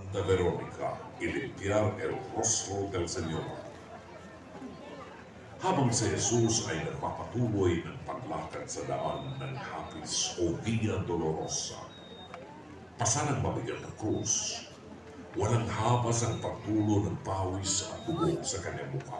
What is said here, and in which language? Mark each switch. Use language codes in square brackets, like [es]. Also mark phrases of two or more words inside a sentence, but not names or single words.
[es] Santa Veronica y limpiar el rostro del Señor. [tl] Habang si Jesus ay nagpapatuloy ng paglakad sa daan ng hapis o Via Dolorosa, pasanang mabigat na krus, walang habas ang pagtulo ng pawis at dugo sa kanyang mukha.